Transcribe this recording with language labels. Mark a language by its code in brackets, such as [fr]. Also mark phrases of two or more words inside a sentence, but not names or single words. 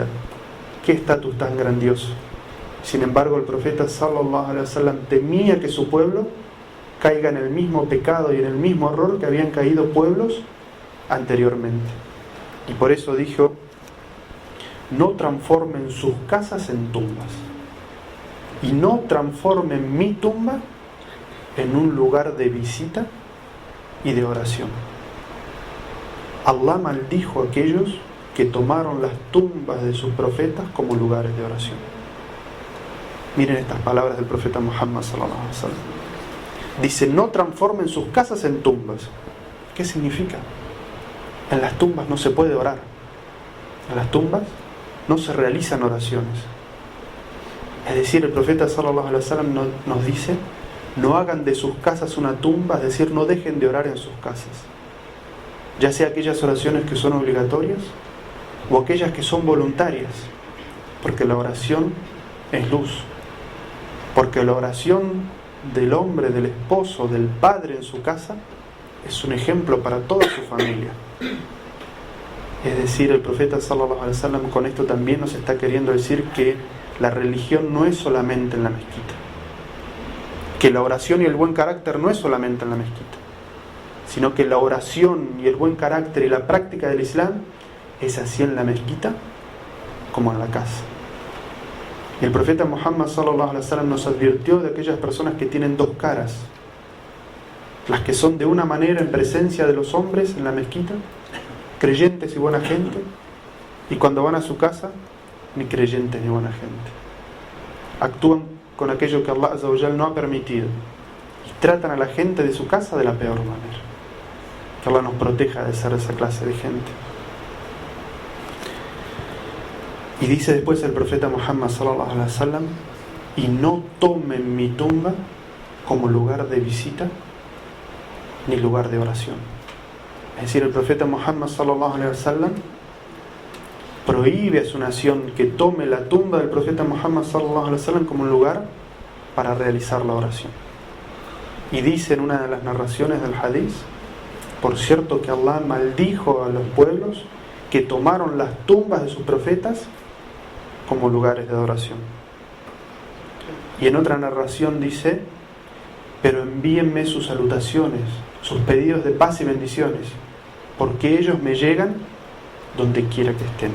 [es] Qué estatus tan grandioso. Sin embargo, el profeta [ar] صلى الله عليه وسلم [es] temía que su pueblo caiga en el mismo pecado y en el mismo error que habían caído pueblos anteriormente. Y por eso dijo: no transformen sus casas en tumbas, y no transformen mi tumba en un lugar de visita y de oración. Allah maldijo a aquellos que tomaron las tumbas de sus profetas como lugares de oración. Miren estas palabras del profeta Muhammad [ar] صلى الله عليه وسلم. [es] Dice: no transformen sus casas en tumbas. ¿Qué significa? En las tumbas no se puede orar. En las tumbas no se realizan oraciones. Es decir, el profeta [ar] صلى الله عليه وسلم [es] nos dice: no hagan de sus casas una tumba, es decir, no dejen de orar en sus casas. Ya sea aquellas oraciones que son obligatorias o aquellas que son voluntarias, porque la oración es luz, porque la oración del hombre, del esposo, del padre en su casa es un ejemplo para toda su familia. Es decir, el profeta [ar] صلى الله عليه وسلم [es] con esto también nos está queriendo decir que la religión no es solamente en la mezquita, que la oración y el buen carácter no es solamente en la mezquita, sino que la oración y el buen carácter y la práctica del Islam es así en la mezquita como en la casa. Y el profeta Muhammad [ar] صلى الله عليه وسلم [es] nos advirtió de aquellas personas que tienen dos caras: las que son de una manera en presencia de los hombres en la mezquita, creyentes y buena gente, y cuando van a su casa, ni creyentes ni buena gente. Actúan con aquello que [ar] الله عز وجل [es] no ha permitido y tratan a la gente de su casa de la peor manera. Que Allah nos proteja de ser esa clase de gente. Y dice después el profeta Muhammad [ar] صلى الله عليه وسلم: [es] y no tomen mi tumba como lugar de visita ni lugar de oración. Es decir, el profeta Muhammad [ar] صلى الله عليه وسلم [es] prohíbe a su nación que tome la tumba del profeta Muhammad [ar] صلى الله عليه وسلم [es] como un lugar para realizar la oración. Y dice en una de las narraciones del hadith: por cierto que Allah maldijo a los pueblos que tomaron las tumbas de sus profetas como lugares de adoración. Y en otra narración dice: pero envíenme sus salutaciones, sus pedidos de paz y bendiciones, porque ellos me llegan donde quiera que estén.